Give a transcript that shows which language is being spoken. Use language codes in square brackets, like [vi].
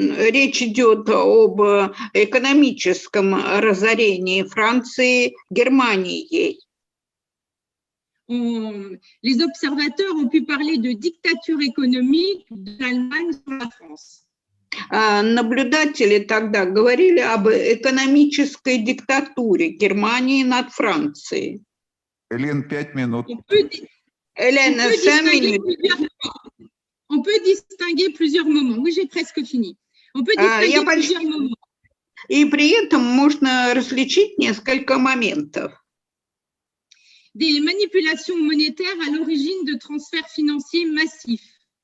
[ru] Речь идет об экономическом разорении Франции Германией. [fr] Les observateurs ont pu parler de dictature économique de l'Allemagne sur la France. [ru] Наблюдатели тогда говорили об экономической диктатуре Германии над Францией. [fr] Hélène, 5 minutes. Hélène, 5 minutes. On peut distinguer plusieurs moments. Oui, j'ai presque fini. On peut distinguer plusieurs moments. [ru] И при этом можно различить несколько моментов. [fr] Des manipulations monétaires à l'origine de transferts financiers massifs.